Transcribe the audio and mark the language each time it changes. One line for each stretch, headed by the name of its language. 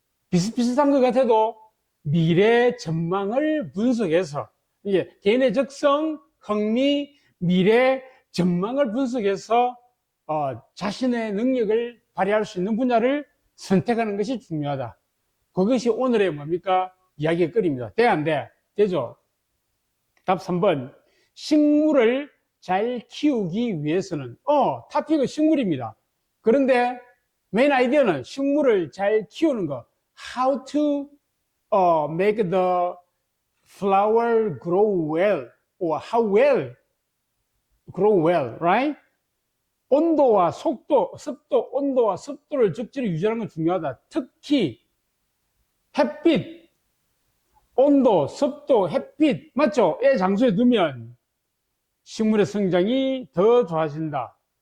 Korean: 비슷비슷한 것 같아도 미래 전망을 분석해서, 이게 개인의 적성, 흥미, 미래 전망을 분석해서 자신의 능력을 발휘할 수 있는 분야를 선택하는 것이 중요하다. 그것이 오늘의 뭡니까? 이야기의 거리입니다. 돼, 안 돼? 되죠? 답 3번. 식물을 잘 키우기 위해서는, 토픽은 식물입니다. 그런데 메인 아이디어는 식물을 잘 키우는 거.
English: How to make the flower grow well, or how well grow well, right?
Korean: 온도와 속도, 습도, 온도와 습도를 적절히 유지하는 건 중요하다. 특히 햇빛, 온도, 습도, 햇빛, 맞죠? 애 장소에 두면 식물의 성장이 더 좋아진다.